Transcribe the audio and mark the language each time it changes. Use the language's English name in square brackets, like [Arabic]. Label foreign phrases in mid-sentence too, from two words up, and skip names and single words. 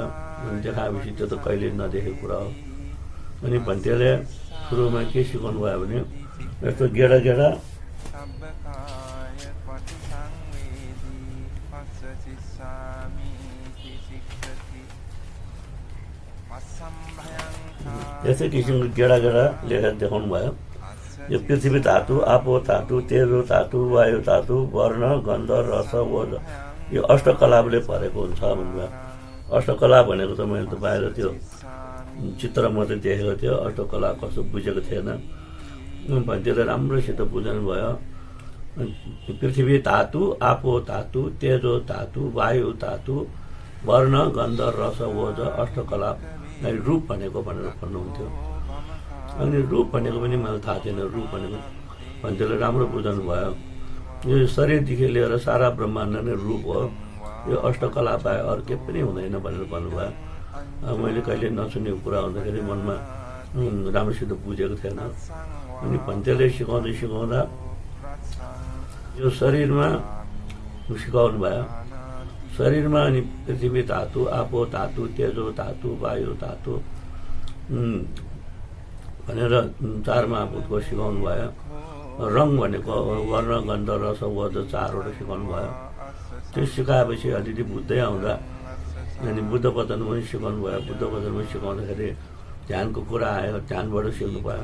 [Nepali] अनि देखाएपछि त्यो त कहिले नदेखेको कुरा हो। अनि भन्तेले सुरुमा के सिकाउनु भयो भने, यस्तो गेडा गेडा यस्तै किसिमको गेडा गेडा लेखेर देखाउनु भयो। यो पृथ्वी धातु, आपो धातु, तेजो धातु, वायु धातु, वर्ण गन्ध रस ओज, यो अष्टकलापले भरेको हुन्छ भन्नुभयो। अष्टकला भनेको त मैले त बाहिर त्यो चित्र मात्रै देखेको थियो, अष्टकला कस्तो बुझेको थिएन। भन्तेले राम्रोसित बुझाउनु भयो। पृथ्वी धातु, आपो धातु, तेजो धातु, वायु धातु, वर्ण गन्ध रस ओज, अष्टकला रूप भनेको भनेर भन्नुहुन्थ्यो। अनि रूप भनेको पनि मलाई थाहा थिएन। रूप भनेको भन्तेले राम्रो बुझाउनु भयो। यो शरीरदेखि लिएर सारा ब्रह्माण्ड नै रूप हो, यो अष्टकला पाए अरू के पनि हुँदैन भनेर भन्नुभयो। मैले कहिले नसुनेको कुरा हुँदाखेरि मनमा राम्रोसित बुझेको थिएन। अनि भन्तेले सिकाउँदा यो शरीरमा सिकाउनु भयो। शरीरमा अनि पृथ्वी धातु, आपो धातु, तेजो धातु, वायु धातु भनेर 4 महाभूतको सिकाउनु भयो। रङ भनेको वर्ण गन्ध रस ओज 4वटा सिकाउनु भयो। त्यो सिकाएपछि अलिअलि बुझ्दै आउँदा अनि बुद्ध वचन पनि सिकाउनु भयो। बुद्ध वचन पनि सिकाउँदाखेरि ध्यानको कुरा आयो, ध्यानबाट सिक्नु भयो।